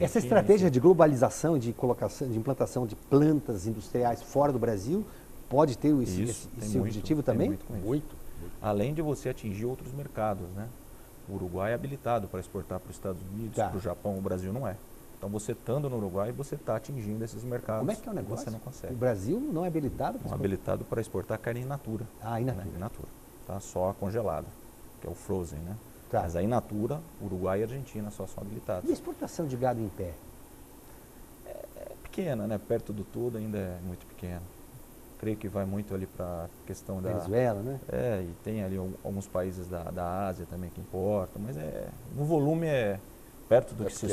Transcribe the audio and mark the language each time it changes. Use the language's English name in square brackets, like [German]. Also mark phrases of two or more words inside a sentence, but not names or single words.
[Portuguese] Essa estratégia de globalização, de implantação de plantas industriais fora do Brasil, pode ter esse objetivo também? Muito. Além de você atingir outros mercados, né? O Uruguai é habilitado para exportar para os Estados Unidos, para o Japão, o Brasil não é. Então, você estando no Uruguai, você está atingindo esses mercados. Como é que é o negócio? Você não consegue. O Brasil não é habilitado? Não é habilitado para exportar carne [Latin] in natura. In natura. In natura. [Portuguese] Tá? Só congelada. que é o frozen, né? Tá. Mas a [Latin] in natura, [Portuguese] Uruguai e Argentina só são habilitados. E a exportação de gado em pé? É pequena, né? Perto do tudo ainda é muito pequena. Creio que vai muito ali para a questão da... Venezuela, né? E tem ali alguns países da Ásia também que importam, mas no volume perto do que se